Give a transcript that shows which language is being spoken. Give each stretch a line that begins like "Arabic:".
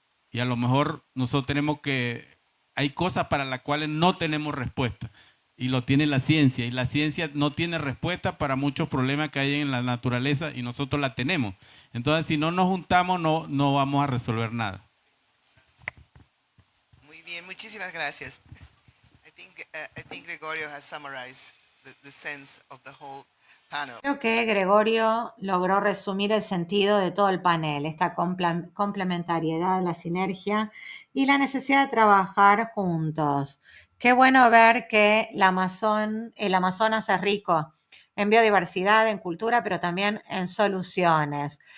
Spanish: Y a lo mejor nosotros hay cosas para las cuales no tenemos respuesta. Y lo tiene la ciencia, y la ciencia no tiene respuesta para muchos problemas que hay en la naturaleza y nosotros la tenemos. Entonces, si no nos juntamos, no vamos a resolver nada. Muy bien, muchísimas gracias.
English: I think Gregorio has summarized the sense of the whole panel.
Spanish: Creo que Gregorio logró resumir el sentido de todo el panel, esta complementariedad, la sinergia y la necesidad de trabajar juntos. Qué bueno ver que el Amazonas es rico en biodiversidad, en cultura, pero también en soluciones.